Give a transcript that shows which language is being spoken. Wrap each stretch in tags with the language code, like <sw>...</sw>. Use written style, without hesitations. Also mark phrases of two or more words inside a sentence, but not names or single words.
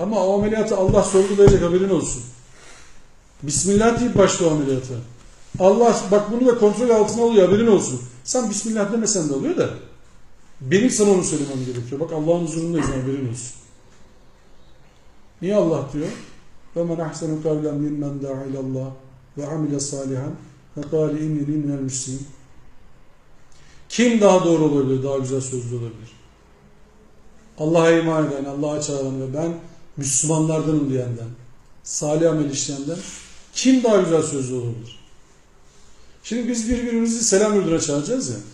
<tr>Ama o ameliyatı Allah sorgulayacak haberin olsun. Bismillah deyip başla o ameliyata. Allah bak bunu da kontrol altına alıyor haberin olsun. Sen Bismillah demesen de oluyor da benim sana onu söylemem gerekiyor. Bak Allah'ın huzurundayız haberin olsun. Niye Allah diyor?</tr> <ar>وَمَنْ أَحْسَنُ قَوْلًا مِمَّنْ دَعَ إِلَى اللّٰهِ وَعَمِلَ صَالِحًا وَقَالِ اِنِّنِي مِنَ الْمُسْلِمِينَ.</ar> <tr>Kim daha doğru olabilir, daha güzel sözlü olabilir? Allah'a iman eden, Allah'a çağıran ve ben Müslümanlardanım diyenden, salih amel işleyenden kim daha güzel sözlü olabilir? Şimdi biz birbirimizi selam yurduna çağıracağız ya.</tr>